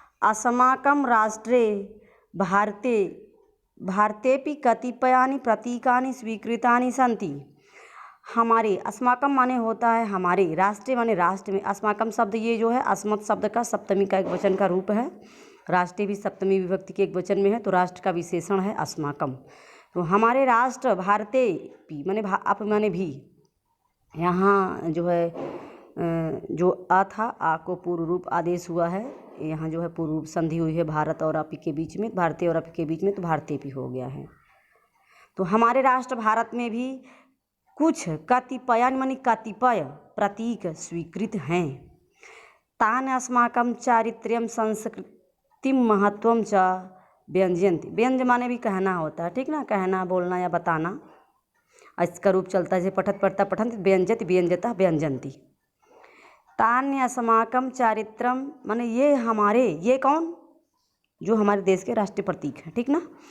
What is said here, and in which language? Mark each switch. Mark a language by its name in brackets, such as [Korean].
[Sanskrit] अस्माकं राष्ट्रे भारतेपि कतिपयानि प्रतीकानि स्वीकृतानि सन्ति। [Hindi] हमारे, अस्माकं माने होता है हमारे, राष्ट्र माने राष्ट्र में। अस्माकं शब्द ये जो है अस्मत् शब्द का सप्तमी का एक वचन का रूप है। राष्ट्र भी सप्तमी विभक्ति के एक वचन में है, तो राष्ट्र का विशेषण है अस्माकं। तो हमारे राष्ट्र भारते भी माने आप माने भी। यहाँ जो है जो आ था, आ को पूर्व रूप आदेश हुआ है, यहाँ जो है पूर्व रूप संधि हुई है भारत और अपि के बीच में, भारतीय और अपि के बीच में, तो भारतीय भी हो गया है। तो हमारे राष्ट्र भारत में भी कुछ कतिपय मानी कतिपय प्रतीक स्वीकृत हैं। [Sanskrit] तान अस्माकं चारित्र्यं संस्कृतिं महत्वं च व्यंजयन्ति। [Hindi] व्यंज माने भी कहना होता है, ठीक ना, कहना बोलना या बताना। इसका रूप चलता है जैसे पठत पढ़ता पठंत, व्यंजत व्यंजता व्यंजन्ति। तान्य अस्माकं चारित्रम माने ये हमारे, ये कौन, जो हमारे देश के राष्ट्रीय प्रतीक हैं, ठीक ना।